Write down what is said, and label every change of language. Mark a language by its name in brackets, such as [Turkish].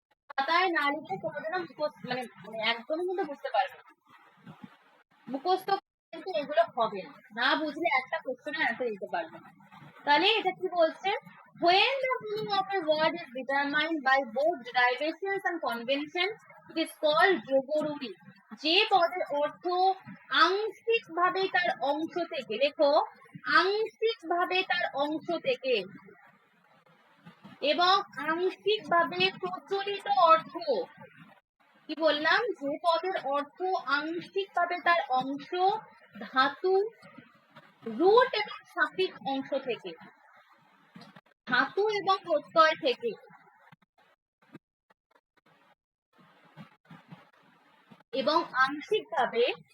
[Bangla] খাতায় না লিখে কোনোদিনও মুখস্থ মানে একদমই কিন্তু বুঝতে পারবে না। মুখস্থ কিন্তু এগুলো হবে না, না বুঝলে একটা কোশ্চেনের অ্যান্সার দিতে পারবে না। তাহলে এটা কি বলছে, [English] when the meaning of a word is determined by both derivations and convention it is called যোগরূঢ়ী। [Bangla] যে পদের অর্থ আংশিক ভাবে তার অংশ থেকে, দেখো আংশিক ভাবে তার অংশ থেকে এবং আংশিক ভাবে প্রচলিত অর্থ, কি বললাম, যে পদের অর্থ আংশিক ভাবে তার অংশ ধাতু, রুট এবং সাফিক্স অংশ থেকে, ধাতু এবং প্রত্যয় থেকে, এবং আংশিক ভাবে